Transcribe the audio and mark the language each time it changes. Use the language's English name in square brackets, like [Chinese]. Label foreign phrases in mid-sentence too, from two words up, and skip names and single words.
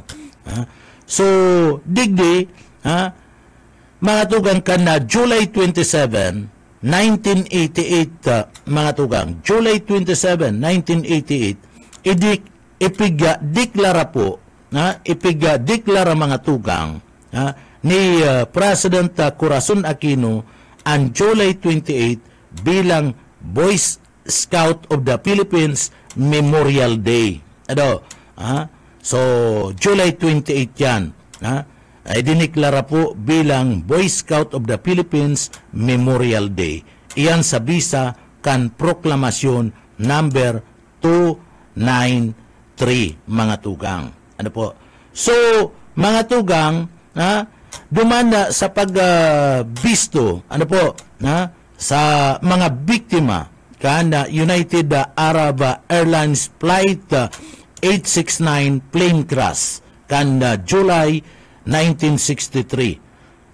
[Bikol] So, digdi, mga tugang ka na July 27, 1988, mga tugang, July 27, 1988, ipigdeklara po, ipigdeklara mga tugang ni President Corazon Aquino ang July 28 bilang Boy Scout of the Philippines Memorial Day. So, July 28 yan. Ay diniklara po bilang Boy Scout of the Philippines Memorial Day. Iyan sa bisa kan proklamasyon number 293, mga tugang. Ano po? So, mga tugang, dumanda sa pagbisto, sa mga biktima kana United Arab Airlines Flight 869 plane crash kana July 1963.